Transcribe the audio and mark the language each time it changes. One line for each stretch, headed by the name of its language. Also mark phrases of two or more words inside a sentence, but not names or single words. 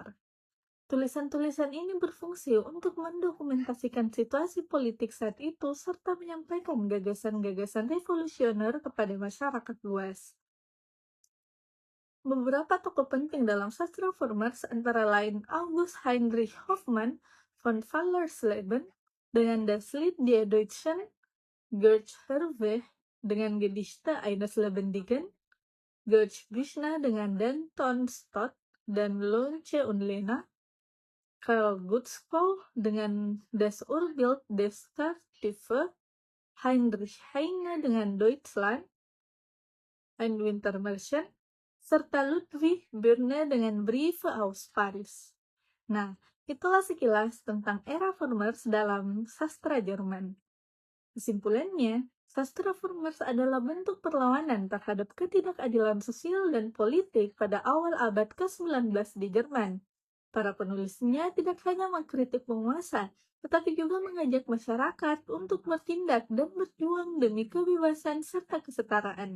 Indonesian: Tulisan-tulisan ini berfungsi untuk mendokumentasikan situasi politik saat itu serta menyampaikan gagasan-gagasan revolusioner kepada masyarakat luas. Beberapa tokoh penting dalam sastra Vermeers antara lain August Heinrich Hoffmann von Fallersleben dengan Das Lied der Deutschen, Gert Hervé dengan Gedichte eines Lebendigen, Gert Büchner dengan Den Stott dan Loenche und Lena, Karl Gutzkow dengan Das Urbild des Tartuffe, Heinrich Heine dengan Deutschland, Ein Wintermärchen, serta Ludwig Bürne dengan Briefe aus Paris. Nah, itulah sekilas tentang era Vermeers dalam sastra Jerman. Kesimpulannya, sastra Vermeers adalah bentuk perlawanan terhadap ketidakadilan sosial dan politik pada awal abad ke-19 di Jerman. Para penulisnya tidak hanya mengkritik penguasa, tetapi juga mengajak masyarakat untuk bertindak dan berjuang demi kebebasan serta kesetaraan.